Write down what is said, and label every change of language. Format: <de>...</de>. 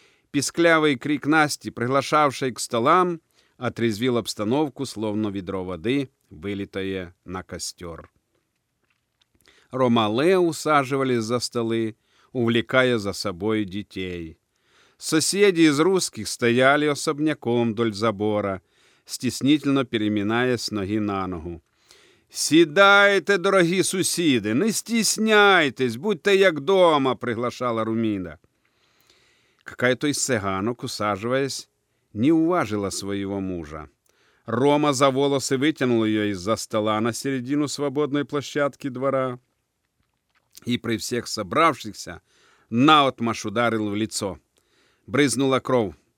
<ru>Писклявый крик Насти, приглашавшей к столам, отрезвил обстановку, словно ведро воды, вылитое на костер. Ромале усаживались за столы, увлекая за собой детей. Соседи из русских стояли особняком вдоль забора, стеснительно переминаясь с ноги на ногу.</ru> <uk>«Сідайте, дорогі сусіди,</uk> <ru>не стесняйтесь,</ru> <uk>будьте як дома», –</uk> <ru>приглашала Румина. Какая-то из цыганок, усаживаясь, не уважила своего мужа. Рома за волосы вытянул ее из-за стола на середину свободной площадки двора и при всех собравшихся наотмашь ударил в лицо. Брызнула кровь.</ru>